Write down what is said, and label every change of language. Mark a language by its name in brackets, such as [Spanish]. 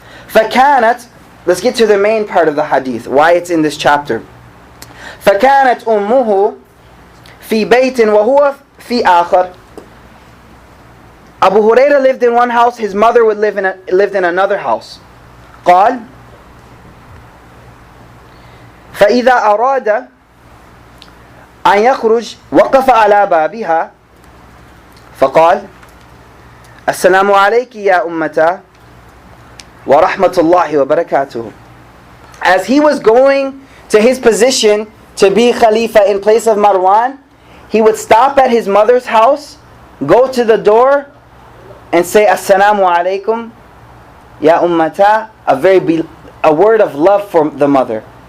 [Arabic] فَكَانَتْ, [English] let's get to the main part of the hadith, why it's in this chapter. [Arabic] فَكَانَتْ أُمُّهُ فِي بَيْتٍ وَهُوَ فِي آخَرٍ. [English] Abu Hurairah lived in one house, his mother lived in another house. [Arabic] قال فإذا أراد أن يخرج وقف على بابها فقال السلام عليك يا أمتا ورحمة الله وبركاته. [English] As he was going to his position to be Khalifa in place of Marwan, he would stop at his mother's house, go to the door, and say [Arabic] Assalamu alaikum ya ummata, [English] a word of love for the mother.